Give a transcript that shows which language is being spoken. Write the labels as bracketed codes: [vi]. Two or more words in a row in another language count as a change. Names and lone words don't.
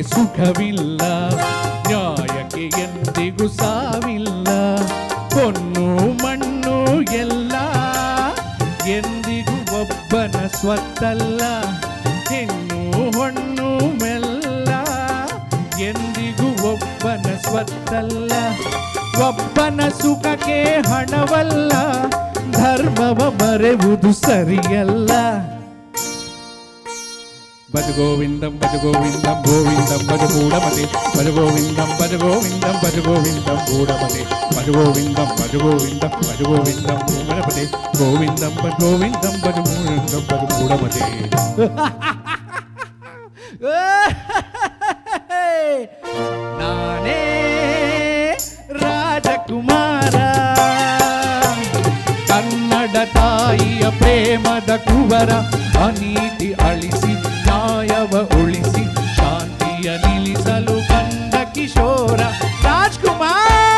[kn] ಸುಖವಿಲ್ಲ ನ್ಯಾಯಕ್ಕೆ ಎಂದಿಗೂ ಸಾವಿಲ್ಲ ಹೊನ್ನು ಮಣ್ಣು ಎಲ್ಲ ಎಂದಿಗೂ ಒಬ್ಬನ ಸ್ವತ್ತಲ್ಲ ಹೆಣ್ಣು ಹೊಣ್ಣು ಮೆಲ್ಲ ಎಂದಿಗೂ ಒಬ್ಬನ ಸ್ವತ್ತಲ್ಲ ಒಬ್ಬನ ಸುಖಕ್ಕೆ ಹಣವಲ್ಲ ಧರ್ಮವ ಮರೆಯುವುದು ಸರಿಯಲ್ಲ [sa] ಭಜ ಗೋವಿಂದಂ ಗೋವಿಂದಂ ಭಜ ಮೂಢಮತೆ ಭಜ ಗೋವಿಂದಂ ಭಜ ಗೋವಿಂದಂ ಮೂಢಮತೆ ಭಜ ಗೋವಿಂದಂ ಮೂಢಮತೆ ಗೋವಿಂದಂ ಭಜ ಮೂಢಮತೆ [kn] ನಾನೇ ರಾಜಕುಮಾರ ಕನ್ನಡ ತಾಯಿಯ ಪ್ರೇಮದ ಕುವರ ಅನೀತಿ ಅಳಿಸಿ ನ್ಯಾಯವ ಉಳಿಸಿ ಶಾಂತಿಯ ನಿಲ್ಲಿಸಲು ಬಂದ ಕಿಶೋರ ರಾಜ್ಕುಮಾರ್.